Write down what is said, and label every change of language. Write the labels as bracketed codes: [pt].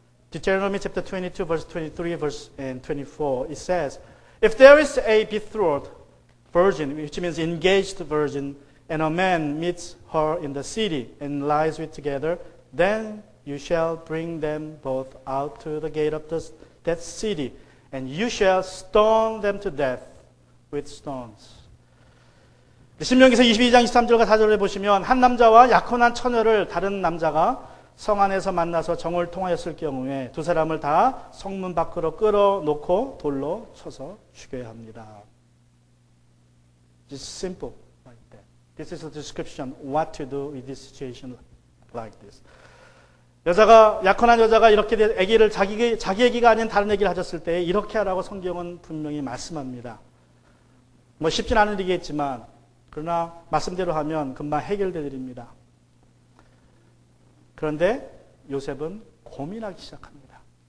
[en] Deuteronomy chapter 22, verse 23, verse and 24, it says, if there is a betrothed virgin, which means engaged virgin, and a man meets her in the city and lies with together, then you shall bring them both out to the gate of that city. And you shall stone them to death with stones. [ko] 신명기서 22장 23절과 4절에 보시면 한 남자와 약혼한 처녀를 다른 남자가 성 안에서 만나서 정을 통하였을 경우에 두 사람을 다 성문 밖으로 끌어놓고 돌로 쳐서 죽여야 합니다. [en] It's simple like that. This is a description what to do in this situation like this. [ko] 약혼한 여자가 이렇게 아기를 자기 아기가 아닌 다른 아기를 가졌을 때 이렇게 하라고 성경은 분명히 말씀합니다. 뭐 쉽진 않은 일이겠지만 그러나 말씀대로 하면 금방 해결될 일입니다. 그런데 요셉은 고민하기 시작합니다.